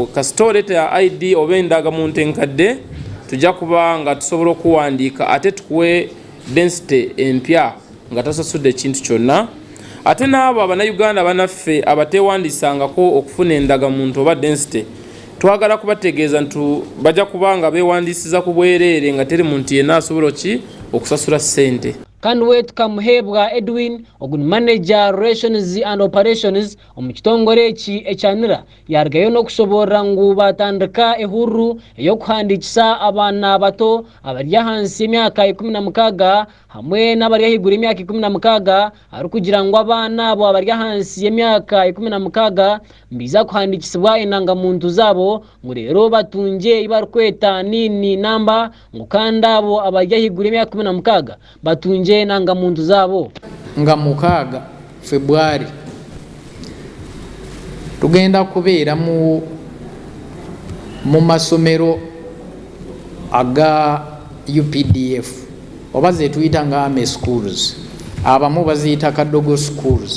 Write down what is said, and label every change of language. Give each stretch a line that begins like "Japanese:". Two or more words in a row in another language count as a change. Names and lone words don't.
Ganda: Kasita oleeta ya ID oba endagamuntu enkadde tujja kuba nga tusobola okuwandiika ate tukuwe density empya nga tasasudde ekintu kyonna. Ate n'abo abannayuganda banaffe abateewandiisangako okufuna endagamuntu oba density twagala kubategeeza nti bajja kuba nga beewandiisiza ku bwereere nga teri muntu yenna asobola okusasula ssente.
Nyankole: Kanwet Kamuhebwa Edwin ogun
English: manager relations and operations
Nyankole: omukitongole eki ekyanira yarugayo n'okusoborra ngu batandika ehurru ey'okuhandikisa abaana bato abari ahansi y'emyaka 16 hamwe n'abari ahiguru y'emyaka 16 arikugira ngu abaana abo abari ahansi y'emyaka 16 mbiza kuhandikisibwa endangamuntu zabo ngu rero batunje ibarikweta nini namba ngu kandi abo abari ahiguru y'emyaka 16 batunje endangamuntu zabo.
Ganda: Nga 6 February tugenda kubeera mu masomero aga UPDF oba ze tuyita nga
English: Army schools,
Ganda: abamu baziyita Kadogo schools.